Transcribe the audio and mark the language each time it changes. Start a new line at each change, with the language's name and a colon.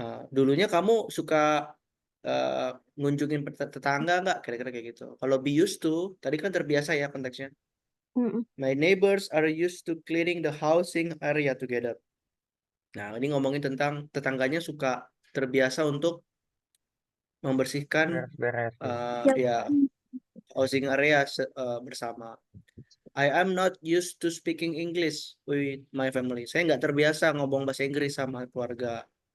Indonesian: Dulunya kamu suka ngunjungin tetangga nggak? Kira-kira kayak gitu. Kalau be used to, tadi kan terbiasa ya konteksnya. Mm-mm.
English: My neighbors are used to cleaning the housing area together.
Indonesian: Nah, ini ngomongin tentang tetangganya suka terbiasa untuk membersihkan Beres-beres ya. ya housing area bersama.
English: I am not used to speaking English with my family.
Indonesian: Saya nggak terbiasa ngomong bahasa Inggris sama keluarga.